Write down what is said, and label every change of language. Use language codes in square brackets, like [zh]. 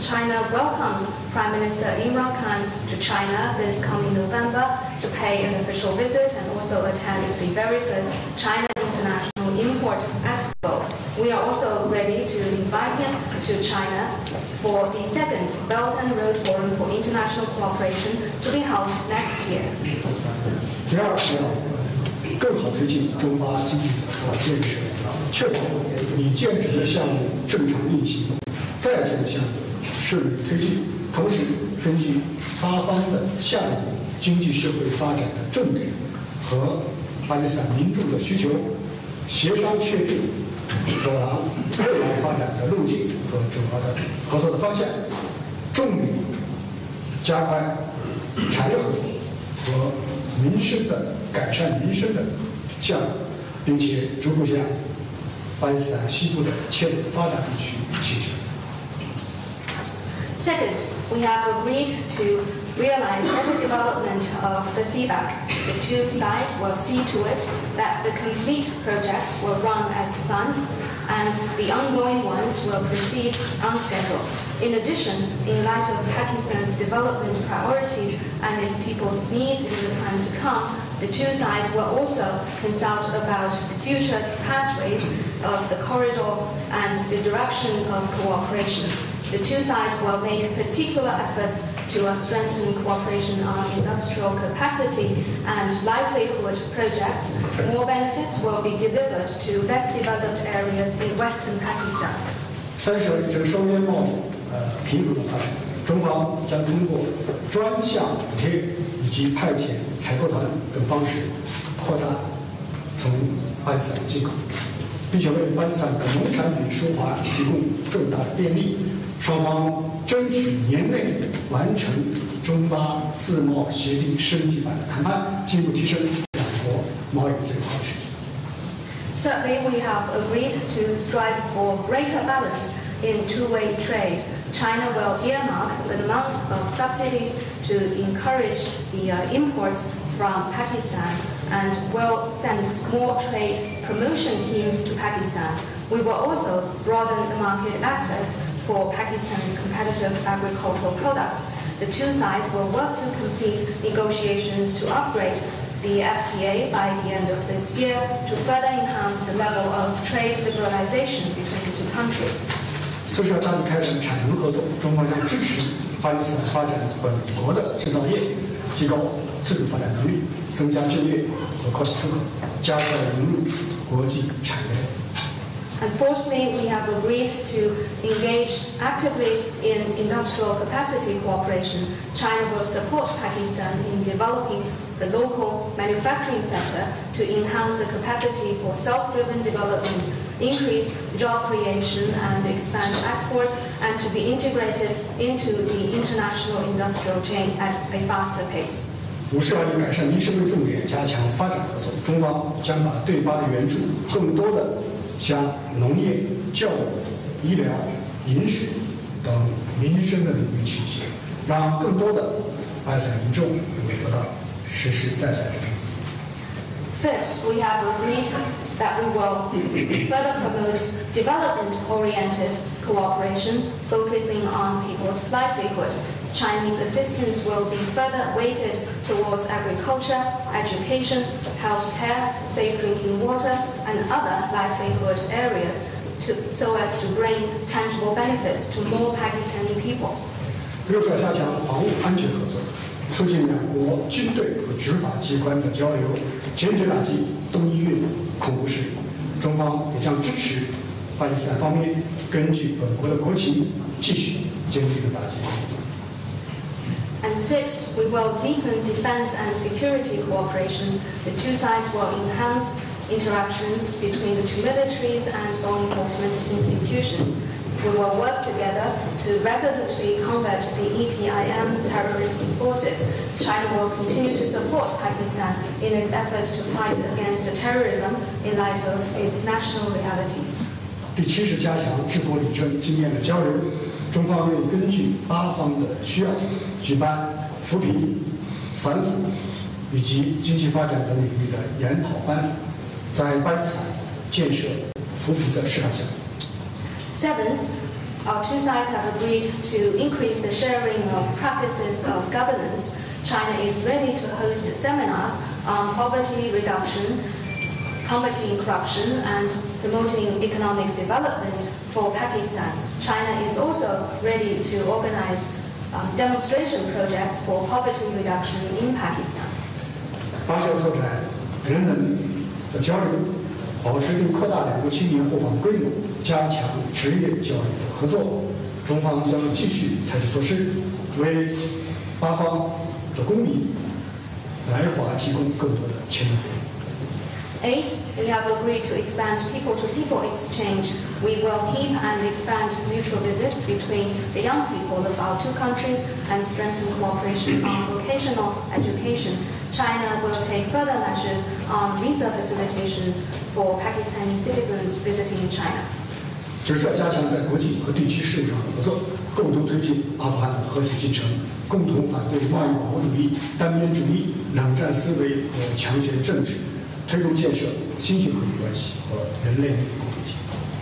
[en] China welcomes Prime Minister Imran to China this coming November to pay an official visit and also attend the very first China International Import Expo. We are also ready to invite him to China for the second Belt and Road Forum for International Cooperation to be held next year. [zh] 第二是要更好推进中巴经济走向建设，确保已建制的项目正常运行，在建的项目顺利推进。同时，根据巴方的项目经济社会发展的重点和巴基斯坦民众的需求，协商确定走廊未来发展的路径和主要的合作的方向，重点加快产业合作和民生的改善民生的项目，并且逐步向巴基斯坦西部的切尔发展地区倾斜。 [en] Second, we have agreed to realize every development of the CBAC. The two sides will see to it that the complete projects will run as planned and the ongoing ones will proceed on schedule. In addition, in light of Pakistan's development priorities and its people's needs in the time to come, the two sides will also consult about future pathways of the corridor and the direction of cooperation. The two sides will make particular efforts to strengthen cooperation on industrial capacity and livelihood projects. More benefits will be delivered to less developed areas in western Pakistan. [zh] 3是这个双边贸易平衡的发展，中方将通过专项补贴以及派遣采购团等方式，扩大从巴基斯坦进口。并且为巴基斯坦的农产品输华提供更大的便利。双方争取年内完成中巴自贸协定升级版的谈判，进一步提升两国贸易自由化水平。 [en] Certainly, we have agreed to strive for greater balance in two-way trade. China will earmark an amount of subsidies to encourage the imports from Pakistan and will send more trade promotion teams to Pakistan. We will also broaden the market access for Pakistan's competitive agricultural products. The two sides will work to complete negotiations to upgrade the FTA by the end of this year to further enhance the level of trade liberalization between the two countries. [zh] 四是要大力开展产能合作，中方将支持巴基斯坦发展本国的制造业，提高自主发展能力，增加就业和扩大出口，加快融入国际产业链。 [en] And fourthly, we have agreed to engage actively in industrial capacity cooperation. China will support Pakistan in developing the local manufacturing sector to enhance the capacity for self-driven development, increase job creation and expand exports, and to be integrated into the international industrial chain at a faster pace. [zh] 五是要以改善民生为重点，加强发展合作。中方将把对巴的援助更多的向农业、教育、医疗、饮水等民生的领域倾斜，让更多的巴基斯坦民众能够得到实实在在的利益。 [en] Fifth, we have agreed that we will further promote development-oriented cooperation, focusing on people's livelihood. Chinese assistance will be further weighted towards agriculture, education, healthcare, safe drinking water, and other livelihood areas so as to bring tangible benefits to more Pakistani people. [zh] 六是要加强防务安全合作，促进两国军队和执法机关的交流，坚决打击东伊运恐怖势力。中方也将支持巴基斯坦方面根据本国的国情，继续坚定地打击。 [en] And sixth, we will deepen defense and security cooperation. The two sides will enhance interactions between the two militaries and law enforcement institutions. We will work together to resolutely combat the ETIM terrorist forces. China will continue to support Pakistan in its effort to fight against terrorism in light of its national realities. [zh] 第七是加强治国理政经验的交流，中方愿意根据巴方的需要，举办扶贫、反腐以及经济发展等领域的研讨班，在巴基斯坦建设扶贫的示范项目。 [en] Seventh, our two sides have agreed to increase the sharing of practices of governance. China is ready to host seminars on poverty reduction, combating corruption, and promoting economic development for Pakistan. China is also ready to organize demonstration projects for poverty reduction in Pakistan. [zh] 八是要拓展人文的交流，保持并扩大两国青年互访规模，加强职业教育的合作。中方将继续采取措施，为巴方的公民来华提供更多的签证便利。 [en] Eighth, we have agreed to expand people-to-people exchange. We will keep and expand mutual visits between the young people of our two countries and strengthen cooperation on vocational education. China will take further measures on visa facilitations for Pakistani citizens visiting China. [zh] 就是要加强在国际和地区事务上的合作，共同推进阿富汗的和解进程，共同反对贸易保护主义、单边主义、冷战思维和强权政治。推动建设新型合作关系和人类共同体。